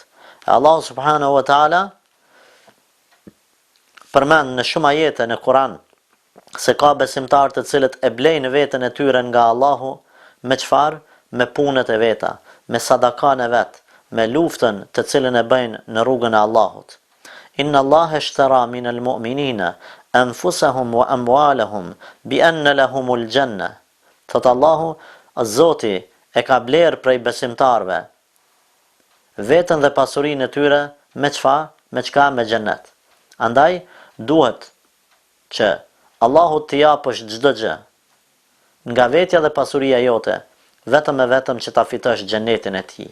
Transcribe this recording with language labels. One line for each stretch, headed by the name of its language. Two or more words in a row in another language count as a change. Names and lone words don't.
Albanian: Allahu
Arabic: سبحانه وتعالى
Albanian: përmend në shumë ajete në Kur'an se ka besimtarë të cilët e blejnë veten e tyre nga Allahu me çfarë? Me punët e veta, me sadakan e vet, me luftën të cilën e bëjnë në rrugën e Allahut.
Arabic: إن الله اشترى من المؤمنين أنفسهم وأموالهم بأن لهم الجنة.
Albanian: Thot Allahu, Zoti e ka bler prej besimtarve veten dhe pasurinë e tyre me çfarë? Me çka? Me xhenet. Andaj duhet që Allahu t'i japësh çdo gjë nga vetja dhe pasuria jote, vetëm e vetëm që ta fitosh xhenetin e tij.